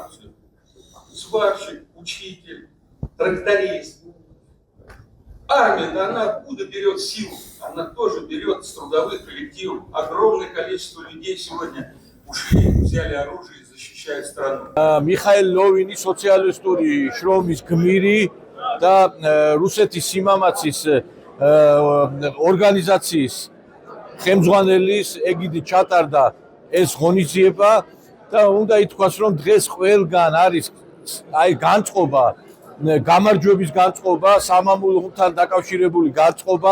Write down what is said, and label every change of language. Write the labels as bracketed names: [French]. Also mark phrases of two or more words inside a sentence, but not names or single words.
[Russian] Сварщик, учитель, тракторист. Армия-то она откуда берет силу? Она тоже берет с трудовых коллективов. Огромное количество людей сегодня ушли, взяли оружие и защищают страну. [Georgian] Михаил Ловини, социалистური შრომის გმირი და რუსეთის სიმამაცის ორგანიზაციის ხელმძღვანელის ეგიდით ჩატარდა ეს ღონისძიება და უნდა ითქვას, რომ დღეს ყველგან არის აი განწყობა, გამარჯვების განწყობა, სამამულო ომთან დაკავშირებული განწყობა.